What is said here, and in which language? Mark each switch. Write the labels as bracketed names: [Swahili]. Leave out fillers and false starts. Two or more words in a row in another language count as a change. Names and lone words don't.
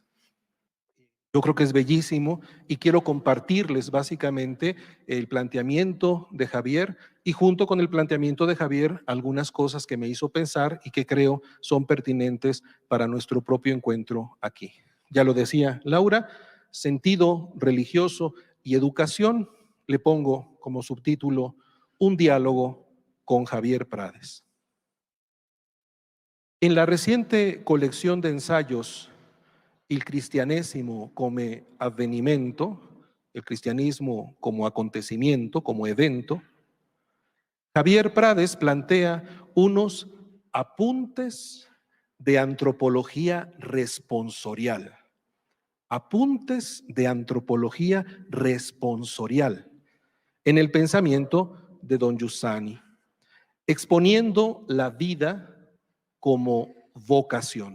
[Spanish] Yo creo que es bellísimo y quiero compartirles básicamente el planteamiento de Javier y junto con el planteamiento de Javier algunas cosas que me hizo pensar y que creo son pertinentes para nuestro propio encuentro aquí. Ya lo decía Laura, sentido religioso y educación, le pongo como subtítulo un diálogo con Javier Prades. En la reciente colección de ensayos Il cristianesimo come avvenimento, el cristianismo como acontecimiento, como evento, Javier Prades plantea unos apuntes de antropología responsorial. Apuntes de antropología responsorial en el pensamiento de don Giussani, exponiendo la vida como vocación.